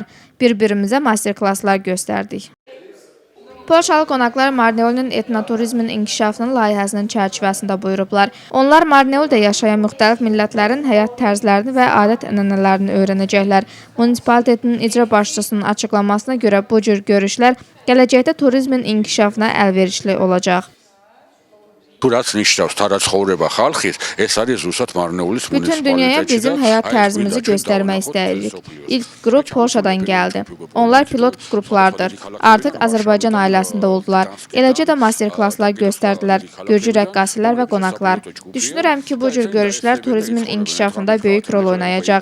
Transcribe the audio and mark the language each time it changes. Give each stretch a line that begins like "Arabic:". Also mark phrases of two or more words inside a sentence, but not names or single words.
Azerbaijani: Bir-birimizə master-klasslar göstərdik. Polşalı qonaqlar Marneolun etnoturizmin inkişafının layihəsinin çərçivəsində buyurublar. Onlar Marneolda yaşayan müxtəlif millətlərin həyat tərzlərini və adət-ənənələrini öyrənəcəklər. Munisipalitetin icra başçısının açıqlamasına görə bu cür görüşlər gələcəkdə turizmin inkişafına əlverişli olacaq.
Georgian: Რაც ნიშნავს თანაცხოვრება ხალხის, ეს არის ზუსტად მარნეულის
Azerbaijani: Bütün dünyaya bizim həyat tərzimizi göstərmək istəyirik. İlk qrup Polşadan gəldi. Onlar pilot qruplardır. Artıq Azərbaycan ailəsində oldular. Eləcə də master-klasslar göstərdilər. Gürcü rəqqasilər və qonaqlar. Düşünürəm ki, bu cür görüşlər turizmin inkişafında böyük rol oynayacaq.